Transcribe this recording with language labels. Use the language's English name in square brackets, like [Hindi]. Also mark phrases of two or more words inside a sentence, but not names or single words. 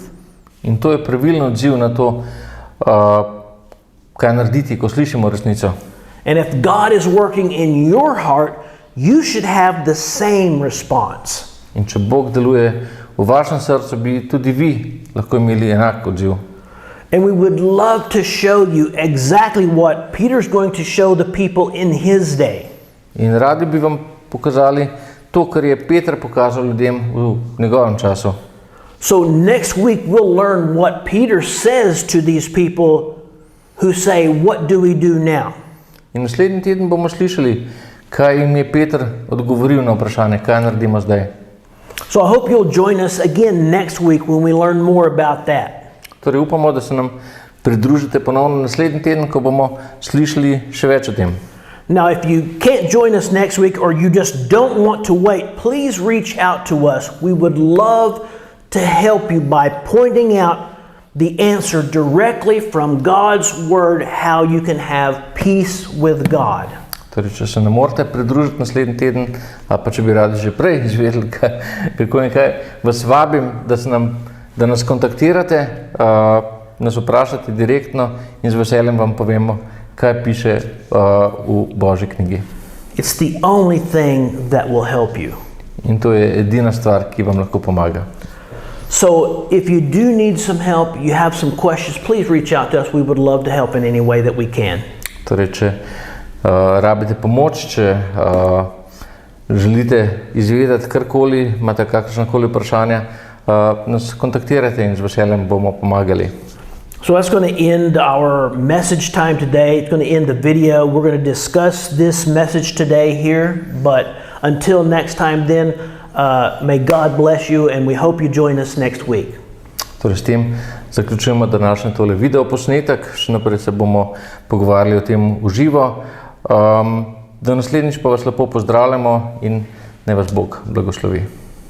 [Slovenian] In to je pravilno odziv na to, kaj narediti, ko slišimo resnico. [English] And if God is working in your heart, you should have the same response. [Slovenian] In če Bog deluje v vašem srcu, bi tudi vi lahko imeli enak odziv. [English] And we would love to show you exactly what Peter's going to show the people in his day. [Slovenian] In radi bi vam pokazali to, kar je Peter pokazal ljudem v njegovem času. [English] So next week we'll learn what Peter says to these people who say, what do we do now? [Slovenian] In naslednji teden bomo slišali, kaj jim je Peter odgovoril na vprašanje, kaj naredimo zdaj. [English] So I hope you'll join us again next week when we learn more about that. [Slovenian] Torej upamo, da se nam pridružite ponovno naslednji teden, ko bomo slišali še več o tem. [English] Now, if you can't join us next week or you just don't want to wait, please reach out to us. We would love to help you by pointing out the answer directly from God's Word, how you can have peace with God. [Slovenian] Torej, če se ne morete pridružiti naslednji teden, ali pa če bi radi že prej izvedeli, kako in kaj, vas vabim, da nas kontaktirate, nas vprašate direktno in z veseljem vam povemo, kaj piše v Božji knjigi. [English] It's the only thing that will help you. [Slovenian] In to je edina stvar, ki vam lahko pomaga. [English] So if you do need some help, you have some questions, please reach out to us. We would love to help in any way that we can. [Slovenian] Torej, če rabite pomoč, če želite izvedeti karkoli, imate kakršnakoli vprašanja, nas kontaktirajte in z veseljem bomo pomagali. [English] So that's going to end our message time today. It's going to end the video. We're going to discuss this message today here, but until next time then, may God bless you and we hope you join us next week. [Slovenian] Torej, s tem zaključujemo današnji tole video posnetek, še naprej se bomo pogovarjali o tem v živo. Do naslednjič pa vas lepo pozdravljamo in naj vas Bog blagoslovi.